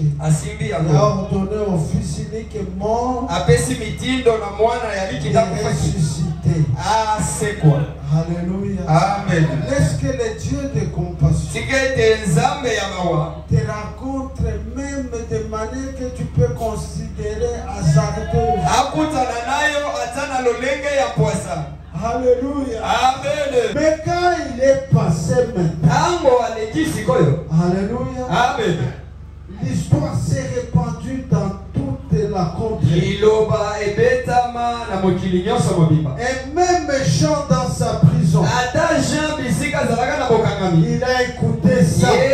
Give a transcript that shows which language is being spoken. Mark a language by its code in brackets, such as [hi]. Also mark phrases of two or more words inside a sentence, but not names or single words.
[fr] Il a ordonné au fils unique mort de ressusciter. Alléluia. Amen. Laisse que le Dieu de compassion te rencontre même de manière que tu peux constater [ln] kutana nayo atana lolenge ya poisson. [fr] Alléluia. Amen. Mais quand il est passé maintenant, Alléluia. Amen. L'histoire s'est répandue dans toute la contrée. Et même Jean dans sa prison, il a écouté ça.